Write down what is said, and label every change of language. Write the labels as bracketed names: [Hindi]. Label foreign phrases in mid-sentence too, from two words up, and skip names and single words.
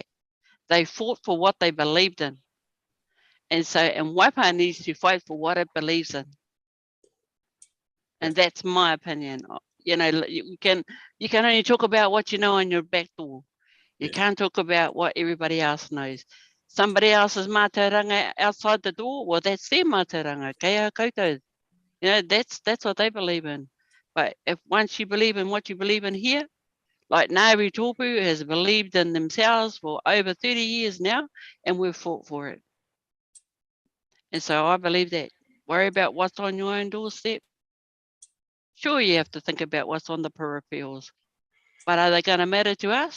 [English] They fought for what they believed in. And Waipa needs to fight for what it believes in. And that's my opinion. You know, you can only talk about what you know on your back door. You can't talk about what everybody else knows. Somebody else's mātauranga outside the door, well, that's their mātauranga, [Māori] kei koutou. [English] You know, that's what they believe in. But if once you believe in what you believe in here, like Naruto has believed in themselves for over 30 years now, and we've fought for it. And so I believe that. Worry about what's on your own doorstep. Sure, you have to think about what's on the peripherals, but are they going to matter to us?